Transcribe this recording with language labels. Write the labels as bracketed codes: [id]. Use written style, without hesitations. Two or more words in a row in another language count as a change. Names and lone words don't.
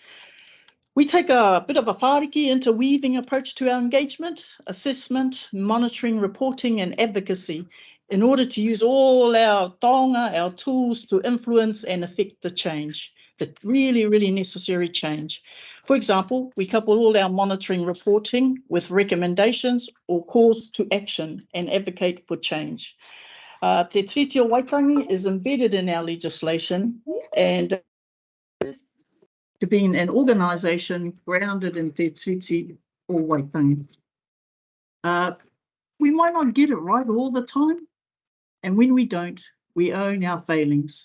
[en] We take a bit of a whāriki interweaving approach to our engagement, assessment, monitoring, reporting and advocacy in order to use all our taonga, our tools to influence and affect the change, the really, really necessary change. For example, we couple all our monitoring reporting with recommendations or calls to action and advocate for change. Te titio waitangi is embedded in our legislation and to being an organisation grounded in Te Tuti o Waitangi. We might not get it right all the time, and when we don't, we own our failings.